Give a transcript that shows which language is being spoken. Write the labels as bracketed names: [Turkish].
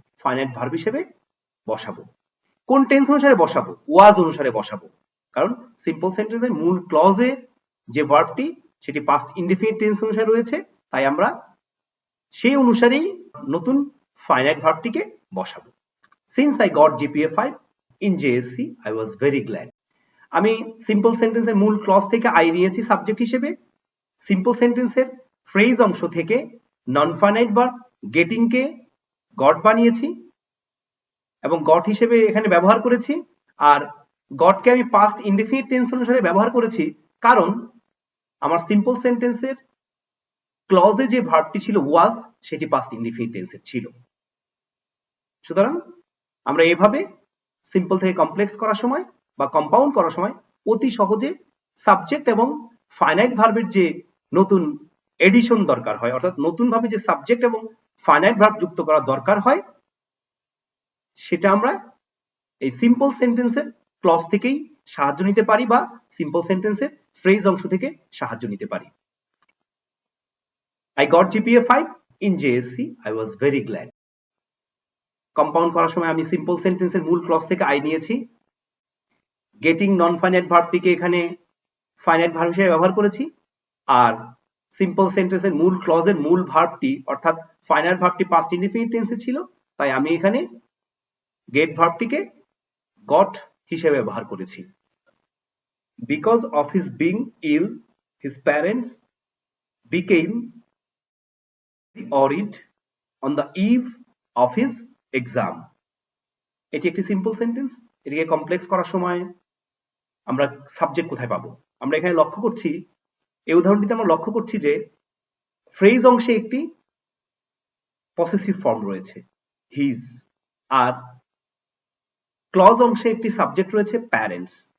[Bangla] Finite verb হিসেবে বসাবো। কোন টেন্স অনুসারে বসাবো? ওয়াজ অনুসারে বসাবো, কারণ সিম্পল সেন্টেন্সের মূল ক্লজে যে ভার্বটি সেটি পাস্ট ইনডিফিনিট টেন্স অনুসারে রয়েছে, তাই আমরা সেই অনুসারেই নতুন ফাইনাইট ভার্বটিকে বসাবো। [English] Since I got GPA 5 in JSC, I was very glad. [Bangla] আমি সিম্পল সেন্টেন্সের মূল ক্লজ থেকে আই নিয়েছি সাবজেক্ট হিসেবে, সিম্পল সেন্টেন্সের ফ্রেজ অংশ থেকে নন ফাইনাইট ভার্ব গেটিং কে গট বানিয়েছি এবং গট হিসেবে এখানে ব্যবহার করেছি, আর গটকে আমি পাস্ট ইনডিফিনিট টেন্স অনুসারে ব্যবহার করেছি কারণ আমার সিম্পল সেন্টেন্সের ক্লজে যে ভার্বটি ছিল ওয়াজ সেটি পাস্ট ইনডিফিনিট টেন্সের ছিল। সুতরাং আমরা এভাবে সিম্পল থেকে কমপ্লেক্স করার সময় বা কম্পাউন্ড করার সময় অতি সহজে সাবজেক্ট এবং ফাইনাইট ভার্বের যে নতুন এডিশন দরকার হয় অর্থাৎ নতুন ভাবে যে সাবজেক্ট এবং ফাইনাইট ভার্ব যুক্ত করা দরকার হয় সেটা আমরা এই সিম্পল সেন্টেন্সের ক্লজ থেকেই সাহায্য নিতে পারি বা সিম্পল সেন্টেন্সের ফ্রেজ অংশ থেকে সাহায্য নিতে পারি। [English] I got GPA 5 in JSC, I was very glad. [Bangla] Compound করার সময় আমি সিম্পল সেন্টেন্সের মূল ক্লজ থেকে আই নিয়েছি, গেটিং নন ফাইনাইট ভার্বটিকে এখানে ফাইনাইট ভার্ব হিসেবে ব্যবহার করেছি, আর সিম্পল সেন্টেন্সের মূল ক্লজের মূল ভার্বটি অর্থাৎ ফাইনাইট ভার্বটি পাস্ট ইনডিফিনিট টেন্সে ছিল, তাই আমি এখানে গেট ভার্বটিকে গট হিসেবে ব্যবহার করেছি। [English] Because of his being ill, his parents became worried on the eve of his exam. [Bangla] এটি একটি সিম্পল সেন্টেন্স, এটিকে কমপ্লেক্স করার সময় আমরা সাবজেক্ট কোথায় পাবো? আমরা এখানে লক্ষ্য করছি, এই উদাহরণটিতে আমরা লক্ষ্য করছি যে ফ্রেজ অংশে একটি পসেসিভ ফর্ম রয়েছে হিজ, আর ক্লজ অংশে একটি সাবজেক্ট রয়েছে প্যারেন্টস।